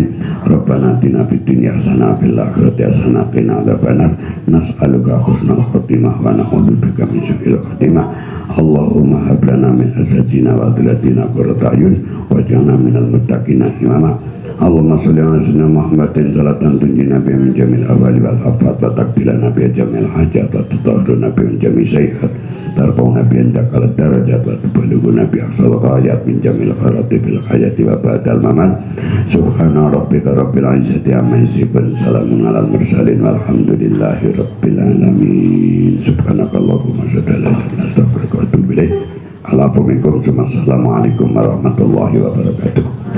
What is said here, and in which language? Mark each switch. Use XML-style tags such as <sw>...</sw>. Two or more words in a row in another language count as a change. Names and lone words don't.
<ar>ربنا آتنا في الدنيا حسنة وفي الآخرة حسنة وقنا عذاب النار. نسألك حسن الخاتمة ونعوذ بك من سوء الخاتمة. اللهم هب لنا من أزواجنا وذرياتنا قرة أعين واجعلنا من المتقين إماما. اللهم صل على سيدنا محمد صلاة تنجينا بها من جميع الأهوال والآفات وتقضي لنا بها جميع الحاجات وتطهرنا بها من جميع السيئات ترفعنا بها عندك الدرجات وتبلغنا بها أقصى الغايات من جميع الخيرات في الحياة وبعد الممات. سبحان ربك رب العزة عما يصفون وسلام على المرسلين والحمد لله رب العالمين. سبحانك اللهم وبحمدك أستغفرك وأتوب إليك. السلام عليكم ورحمة الله وبركاته.</ar>